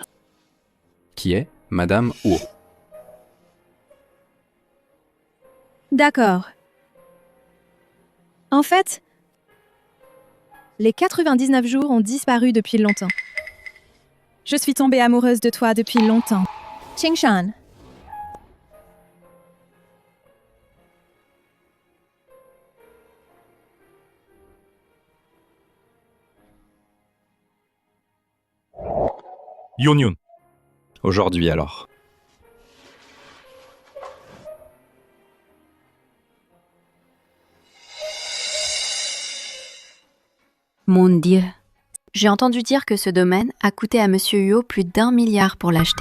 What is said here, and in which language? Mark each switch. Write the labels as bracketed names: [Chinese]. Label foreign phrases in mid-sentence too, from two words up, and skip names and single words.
[French] Qui est Madame Huo? D'accord. En fait, les 99 jours ont disparu depuis longtemps. Je suis tombée amoureuse de toi depuis longtemps. Qingshan. Yun Yun. Aujourd'hui alors. Mon Dieu. J'ai entendu dire que ce domaine a coûté à Monsieur Huo plus d'1 milliard pour l'acheter.